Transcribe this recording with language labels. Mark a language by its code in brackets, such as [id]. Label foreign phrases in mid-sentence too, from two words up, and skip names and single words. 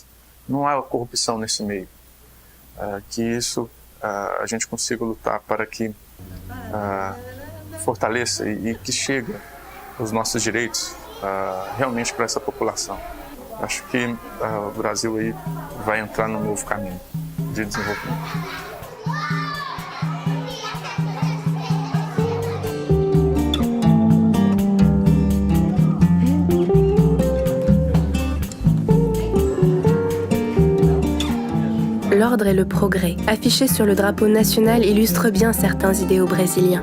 [pt] Não há corrupção nesse meio. Que isso a gente consiga lutar para que fortaleça e que chegue os nossos direitos realmente para essa população. Acho que o Brasil aí vai entrar num novo caminho de desenvolvimento. [fr] L'ordre et le progrès, affichés sur le drapeau national, illustrent bien certains idéaux brésiliens.